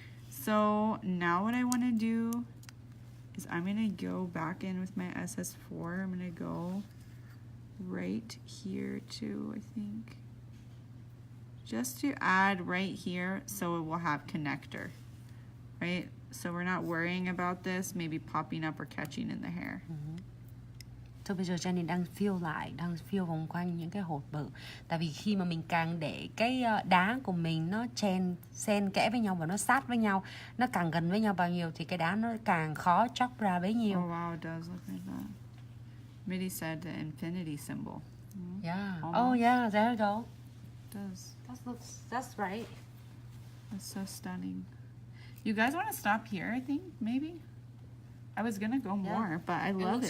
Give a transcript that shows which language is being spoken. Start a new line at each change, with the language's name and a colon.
English: So now what I want to do is I'm going to go back in with my SS4. I'm going to go right here too, I think. Just to add right here so it will have connector, right? So we're not worrying about this maybe popping up or catching in the hair.
Vietnamese: Thôi bây giờ Jenny đang phiêu vòng quanh những cái hột bự. Tại vì khi mà mình càng để cái đá của mình nó xen kẽ với nhau và nó sát với nhau, nó càng gần với nhau bao nhiêu thì cái đá nó càng khó chóc ra bấy nhiêu.
English: Oh wow, it does look like that. Mitty said the infinity symbol. Yeah. Almost. Oh yeah, there you go. It does. That's right. That's so stunning. You guys want to stop here, I think, maybe? I was going to go more, but I love it.